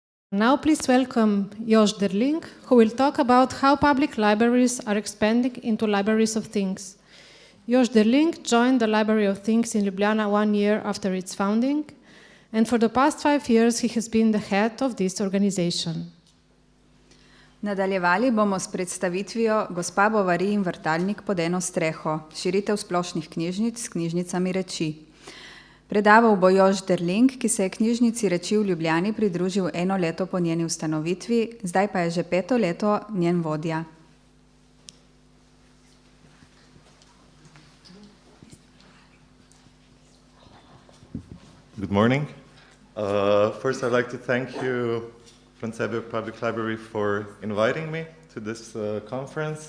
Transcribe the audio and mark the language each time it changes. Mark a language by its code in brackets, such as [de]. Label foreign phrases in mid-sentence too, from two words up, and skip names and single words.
[en] Now please welcome Jošt Derlink, who will talk about how public libraries are expanding into libraries of things. Jošt Derlink joined the Library of Things in Ljubljana 1 year after its founding, and for the past 5 years he has been the head of this organization. [sl] Nadaljevali bomo s predstavitvijo Gospa Bovary in vrtalnik pod eno streho, širitev splošnih knjižnic s knjižnicami reči. Predaval bo Jošt Derlink, ki se je knjižnici reči v Ljubljani pridružil 1 leto po njeni ustanovitvi, zdaj pa je že 5. leto njen vodja. [en] Good morning. First, I'd like to thank you, Franceta Public Library, for inviting me to this conference.